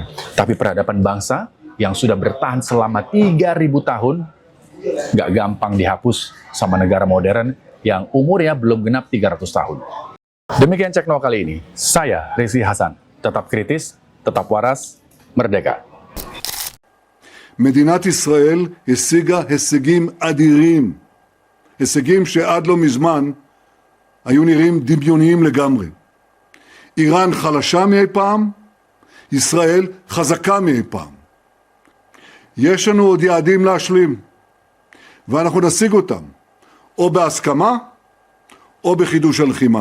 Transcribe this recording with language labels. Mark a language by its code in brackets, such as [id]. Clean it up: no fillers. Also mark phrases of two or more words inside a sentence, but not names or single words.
[id] Tapi peradaban bangsa yang sudah bertahan selama 3.000 tahun nggak gampang dihapus sama negara modern yang umurnya belum genap 300 tahun. Demikian Cek Nol kali ini. Saya Rezi Hasan. Tetap kritis, tetap waras, merdeka. [he] מדינת ישראל השיגה הישגים אדירים, הישגים שעד לא מזמן היו נראים דמיוניים לגמרי. איראן חלשה מאי פעם, ישראל חזקה מאי פעם. יש לנו עוד יעדים להשלים, ואנחנו נשיג אותם, או בהסכמה, או בחידוש הלחימה.